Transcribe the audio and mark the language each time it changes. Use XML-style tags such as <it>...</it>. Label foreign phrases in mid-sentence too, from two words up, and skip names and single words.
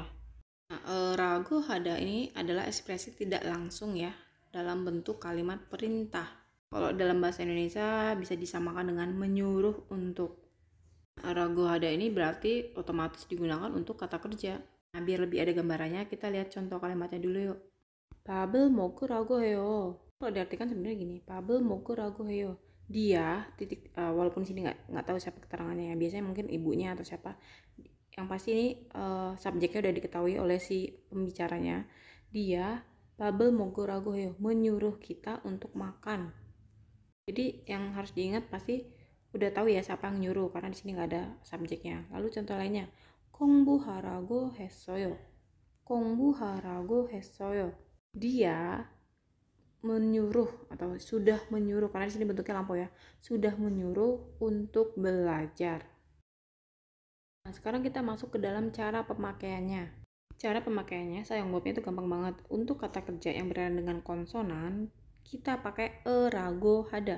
<id>Nah,</id> <ko>라고 하다</ko> <id>ini adalah ekspresi tidak langsung ya dalam bentuk kalimat perintah. Kalau dalam bahasa Indonesia bisa disamakan dengan menyuruh untuk.</id> <ko>라고 하다</ko> <id>ini berarti otomatis digunakan untuk kata kerja. Nah, biar lebih ada gambarannya, kita lihat contoh kalimatnya dulu yuk.</id> <ko>밥을 먹으라고 해요.</ko> <id>Kalau diartikan sebenarnya gini,</id> <ko>밥을 먹으라고 해요.</ko> <id>Dia walaupun di sini nggak tahu siapa keterangannya ya, biasanya mungkin ibunya atau siapa. Yang pasti ini subjeknya udah diketahui oleh si pembicaranya.</id> <ko>Dia 밥을 먹으라고 해요,</ko> <id>menyuruh kita untuk makan. Jadi yang harus diingat pasti udah tahu ya siapa yang nyuruh karena di sini nggak ada subjeknya. Lalu contoh lainnya,</id> <ko>공부하라고 했어요. 공부하라고 했어요.</ko> <id>Dia menyuruh atau sudah menyuruh, karena di sini bentuknya lampau ya, sudah menyuruh untuk belajar. Nah, sekarang kita masuk ke dalam cara pemakaiannya. Cara pemakaiannya, sayangbobnya itu gampang banget. Untuk kata kerja yang berada dengan konsonan, kita pakai</id> <ko>으라고 하다.</ko>